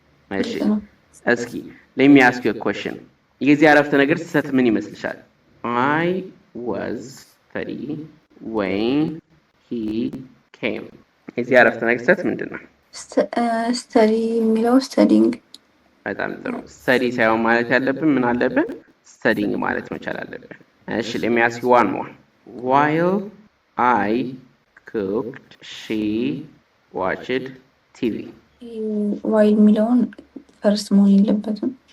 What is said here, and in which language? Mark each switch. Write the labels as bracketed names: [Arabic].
[Amharic] እሺ እስኪ [English] let me ask you a question [Amharic] የዚህ አረፍተ ነገር ስህተት ምን ይመስልሻል? [English] I was studying when he came [Amharic] የዚህ አረፍተ ነገር ስህተት ምንድን ነው? ስተዲ የሚለው ስተዲንግ። በጣም ጥሩ። ስተዲ ሳይሆን ማለት ያለብን ምን አለብን? ስተዲንግ ማለት መቻል አለብን። እሺ [English] let me ask you one more while I cooked she watched TV [Amharic] while የሚለውን ፈርስት መሆን የለበትም።